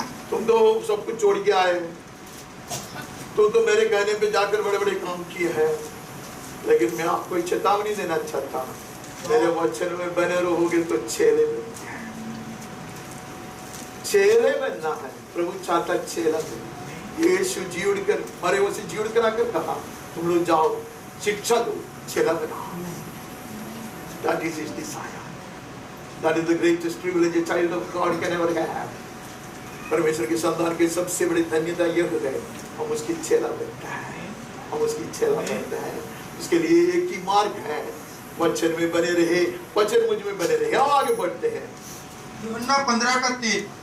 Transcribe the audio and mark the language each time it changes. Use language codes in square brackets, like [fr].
[hi] तुम तो सब कुछ छोड़ के आए, तुम तो मेरे कहने पे जाकर बड़े बड़े काम किए हैं, लेकिन मैं आपको चेतावनी देना चाहता हूं, मेरे वचन में बने रहोगे तो चेले बनना है। चेले बनना है, प्रभु चाहता चेला बनो। यीशु जी उड़कर मरे हुए से जी उड़कर आकर कहा, तुम लोग जाओ, शिक्षा दो, चेला बनाओ। [en] That is his desire। That is the greatest privilege a child of God can ever have। [hi] परमेश्वर की संतान की सबसे बड़ी धन्यता यह है, हम उसकी चेला बनता है, हम उसकी चेला बनता है। उसके लिए एक ही मार्ग है, वचन में बने रहे, वचन मुझ में बने रहे। हम आगे बढ़ते हैं। यूहन्ना 15:3।